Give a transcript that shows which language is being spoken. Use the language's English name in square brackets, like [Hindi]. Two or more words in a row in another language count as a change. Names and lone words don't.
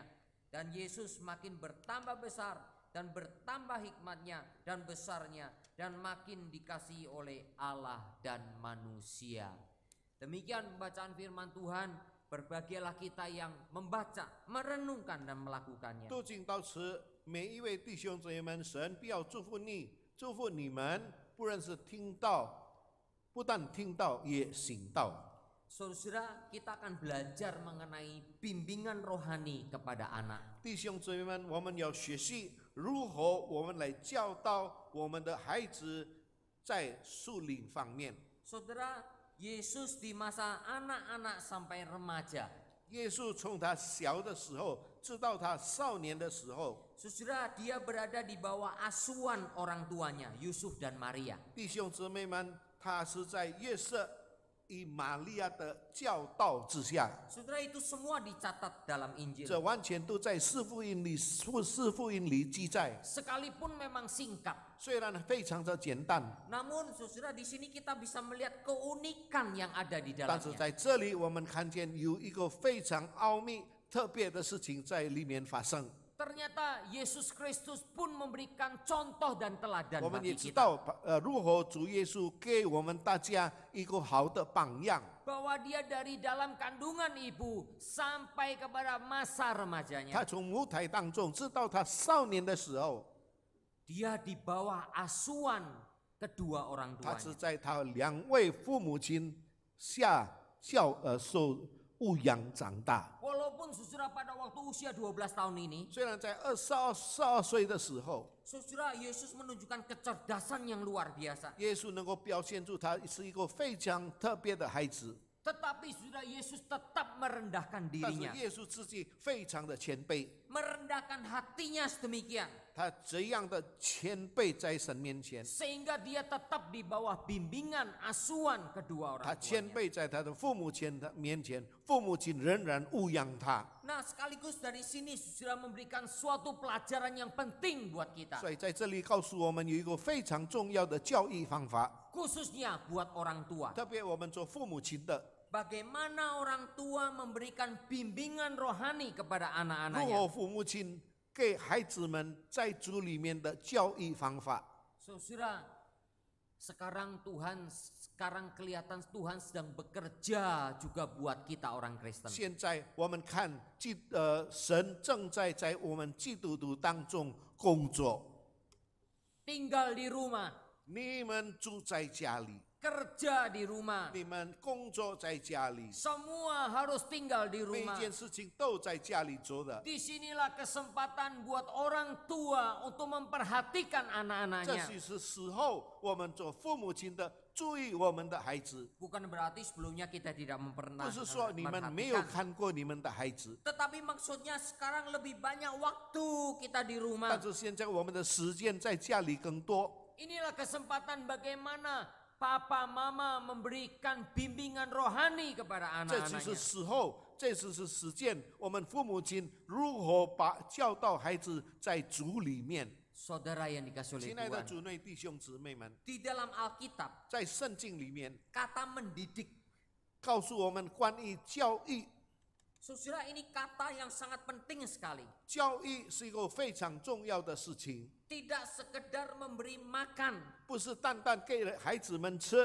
[Indonesian] Dan Yesus makin bertambah besar dan bertambah hikmatnya dan besarnya, dan makin dikasihi oleh Allah dan manusia. Demikian pembacaan firman Tuhan. Berbahagialah kita yang membaca, merenungkan dan melakukannya. [Chinese] 读经到此，每一位弟兄姊妹们，神必要祝福你，祝福你们，不论是听到，不但听到，也行道。 [Indonesian] Saudara, kita akan belajar mengenai bimbingan rohani kepada anak. [Chinese] 弟兄姊妹们，我们要学习如何我们来教导我们的孩子在属灵方面。 [Indonesian] Saudara, Yesus di masa anak-anak sampai remaja. [Chinese] 耶稣从他小的时候，直到他少年的时候， [Indonesian] Saudara, dia berada di bawah asuhan orang tuanya, Yusuf dan Maria. [Chinese] 弟兄姊妹们，他是在约瑟与玛利亚的教导之下， [Indonesian] Saudara, itu semua dicatat dalam [Chinese] 这 [Indonesian] Injil. [Chinese] 完全都在四福音里记载。 [Indonesian] Sekalipun memang singkat. [Chinese] 虽然非常的简单， [Indonesian] Namun saudara, di sini kita bisa melihat keunikan yang ada di [Chinese] 但是 [Indonesian] dalamnya. [Chinese] 在这里我们看见有一个非常奥秘、特别的事情在里面发生。 [Indonesian] Ternyata Yesus Kristus pun memberikan contoh dan teladan [Chinese] 我们也 [Indonesian] bagi [Chinese] 知 [Indonesian] kita. [Chinese] 道，如何主耶稣给我们大家一个好的榜样。 [Indonesian] Bahwa dia dari dalam kandungan ibu sampai kepada masa remajanya. [Chinese] 他从母胎当中，直到他少年的时候， [Indonesian] Dia di bawah asuhan kedua orang [Chinese] 他是 [Indonesian] tuanya. [Chinese] 在他2位父母亲下受牧养长大。 [Indonesian] Walaupun saudara pada waktu usia 12 tahun ini, [Chinese] 虽然在22岁的时候， [Indonesian] saudara, Yesus menunjukkan kecerdasan yang luar biasa. [Chinese] 耶稣能够表现出他是一个非常特别的孩子。 [Indonesian] Tetapi saudara, Yesus tetap merendahkan [Chinese] 但是 [Indonesian] dirinya. [Chinese] 耶稣自己非常的谦卑， [Indonesian] Merendahkan hatinya sedemikian. [Chinese] 他这样的谦卑在神面前， [Indonesian] sehingga dia tetap di bawah bimbingan asuhan kedua [Chinese] 他 [Indonesian] orang [Chinese] 谦 [Indonesian] tuanya. [Chinese] 卑在他的父母亲的面前，父母亲仍然牧养他。 [Indonesian] Nah, sekaligus dari sini sudah memberikan suatu pelajaran yang penting buat kita, [Chinese] 所以在这里告诉我们有一个非常重要的教育方法， [Indonesian] khususnya buat orang tua. [Chinese] 特别我们做父母亲的， [Indonesian] Bagaimana orang tua memberikan bimbingan rohani kepada [Chinese] 如 [Indonesian] anak-anaknya. [Chinese] 何父母亲给孩子们在主里面的教育方法。 [Indonesian] Saudara, sekarang kelihatan Tuhan sedang bekerja juga buat kita orang Kristen. [Chinese] 现在我们看神正在我们基督徒当中工作。 [Indonesian] Tinggal di rumah, [Chinese] 你们住在家里， [Indonesian] kerja di rumah, [Chinese] 你们工作在家里， [Indonesian] semua harus tinggal di [Chinese] 每一 [Indonesian] rumah. [Chinese] 件事情都在家里做的。 [Indonesian] Disinilah kesempatan buat orang tua untuk memperhatikan [Chinese] 这 [Indonesian] anak-anaknya. [Chinese] 就是时候，我们做父母亲的注意我们的孩子， [Indonesian] Bukan berarti sebelumnya kita tidak [Chinese] 不是说你们没有 [Indonesian] memperhatikan. [Chinese] 看过你们的孩子， [Indonesian] Tetapi maksudnya sekarang lebih banyak waktu kita di rumah. [Chinese] 但是现在我们的时间在家里更多。 [Indonesian] Inilah kesempatan bagaimana papa mama memberikan bimbingan rohani kepada [Chinese] 这就是 [Indonesian] anak-anaknya. [Chinese] 时候，这就是时间，我们父母亲如何把教导孩子在主里面。 [Indonesian] Saudara yang dikasih oleh [Chinese] 亲爱的 [Indonesian] Tuhan, [Chinese] 主内弟兄姊妹们， [Indonesian] di dalam Alkitab [Chinese] 在圣经里面 [Indonesian] kata mendidik, [Chinese] 告诉我们关于教育， [Indonesian] saudara ini kata yang sangat penting sekali. [Chinese] 教育是一个非常重要的事情， [Indonesian] Tidak sekedar memberi makan, [Chinese] 不是单单给孩子们吃，